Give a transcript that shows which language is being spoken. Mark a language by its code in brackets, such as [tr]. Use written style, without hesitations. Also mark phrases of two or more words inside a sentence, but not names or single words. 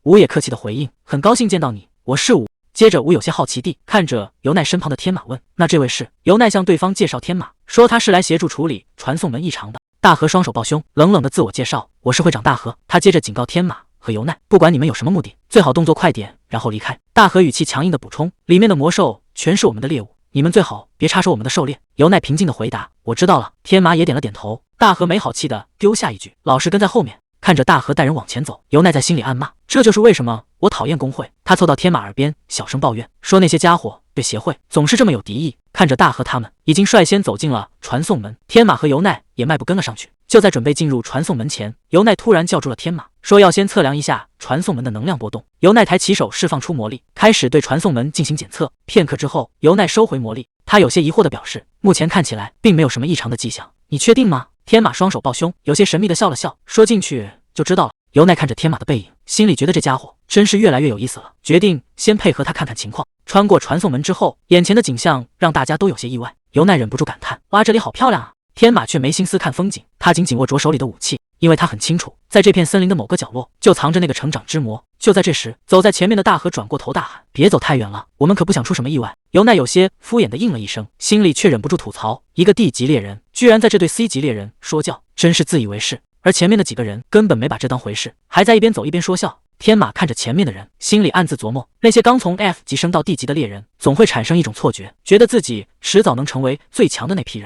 [zh] 武也客氣地回應：很高興見到你，我是武。接着武有些好奇地看着尤奈身旁的天馬問：那這位是？尤奈向对方介紹天馬，說他是來協助處理傳送門異常的。大和雙手抱胸，冷冷地自我介紹：我是會長大和。他接着警告天馬和尤奈，不管你們有什麼目的，最好動作快點，然後離開。大和語氣強硬地補充：裡面的魔獸全是我們的獵物，你們最好別插手我們的狩獵。尤奈平靜地回答：我知道了。天馬也點了點頭。大和沒好氣地丟下一句：老實跟在後面。看着大和帶人往前走，尤奈在心裡暗罵：這就是為什麼我討厭公會。他湊到天馬耳邊小聲抱怨，說那些家伙對協會總是這麼有敵意。看着大和他們已經率先走進了傳送門，天馬和尤奈也邁步跟了上去。就在準備进入傳送門前，尤奈突然叫住了天馬，說要先測量一下傳送門的能量波動。尤奈抬起手釋放出魔力，開始對傳送門進行檢測。片刻之後，尤奈收回魔力，他有些疑惑地表示，目前看起來並沒有什麼異常的跡象。你確定嗎？天馬雙手抱胸，有些神秘地笑了笑，說進去就知道了。尤奈看着天馬的背影，心裡覺得這家伙真是越來越有意思了，決定先配合他看看情況。穿過傳送門之後，眼前的景象讓大家都有些意外。尤奈忍不住感嘆：哇，這裡好漂亮啊！天馬卻沒心思看風景，他緊緊握着手裡的武器，因為他很清楚，在這片森林的某個角落就藏着那個成長之魔。就在這時，走在前面的大和轉過頭大喊：別走太遠了，我們可不想出什麼意外。尤奈有些敷衍地應了一聲，心裡卻忍不住吐槽：一個地級獵人居然在這对 C 級獵人說教，真是自以為是。而前面的幾個人根本沒把這當回事，還在一邊走一邊說笑。天馬看着前面的人，心裡暗自琢磨，那些剛從 F 級升到 D 級的獵人總會產生一種錯覺，覺得自己遲早能成為最強的那批人。